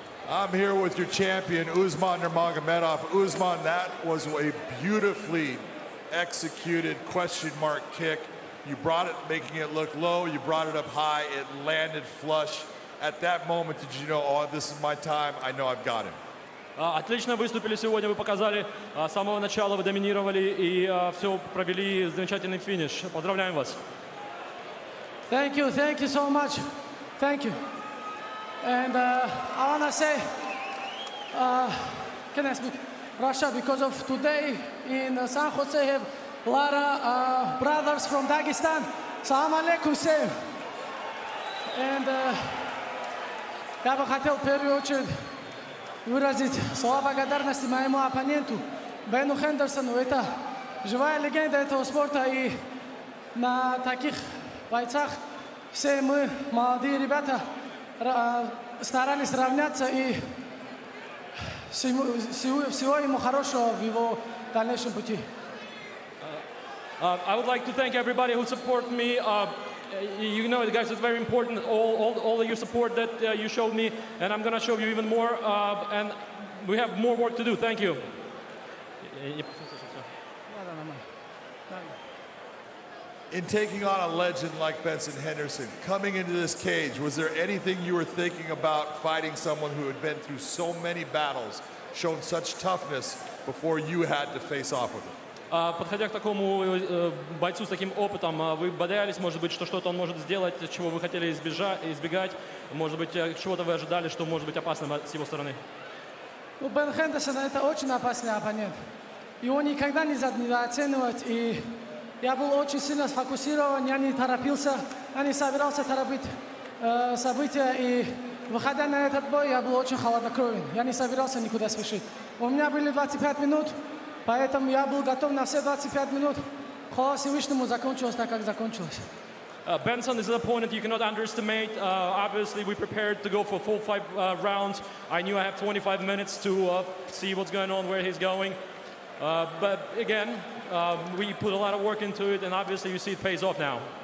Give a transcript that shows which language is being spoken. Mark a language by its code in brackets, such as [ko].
[en] I'm here with your champion, Usman Nurmagomedov. Usman, that was a beautifully executed question mark kick. You brought it, making it look low. You brought it up high. It landed flush. At that moment, did you know, oh, this is my time. I know I've got him. [ru] Отлично выступили сегодня, вы показали, с самого начала вы доминировали и все провели замечательный финиш. Поздравляем вас. [en] Thank you so much. Thank you. And I want to say, can I speak Russia? Because of today in San Jose have a lot of brothers from Dagestan. Salam alaikum, say. And [ru] я бы хотел в первую очередь выразить слова благодарности моему оппоненту Бену Хендерсону. Это живая легенда этого спорта, и на таких бойцах все мы, молодые ребята, старались равняться, и всего ему хорошего в его дальнейшем пути. [en] I would like to thank everybody who support me. You know, guys, it's very important, all of your support that you showed me, and I'm going to show you even more, and we have more work to do. Thank you. In taking on a legend like Benson Henderson, coming into this cage, was there anything you were thinking about fighting someone who had been through so many battles, shown such toughness before you had to face off with him? [ru] Подходя к такому бойцу с таким опытом, вы боялись, может быть, что что-то он может сделать, чего вы хотели избегать, может быть, чего-то вы ожидали, что может быть опасным с его стороны? Ну, Бен Хендерсон — это очень опасный оппонент. Его никогда нельзя недооценивать, и я был очень сильно сфокусирован, я не торопился, я не собирался торопить события, и выходя на этот бой, я был очень холоднокровен, я не собирался никуда спешить. У меня были 25 минут, поэтому я был готов на все 25 минут. Хвала Всевышнему, закончилось так, как закончилось. [en] Benson is an opponent you cannot underestimate. Obviously, we prepared to go for full 5 rounds. I knew I have 25 minutes to see what's going on, where he's going. But again, we put a lot of work into it, and obviously you see it pays off now.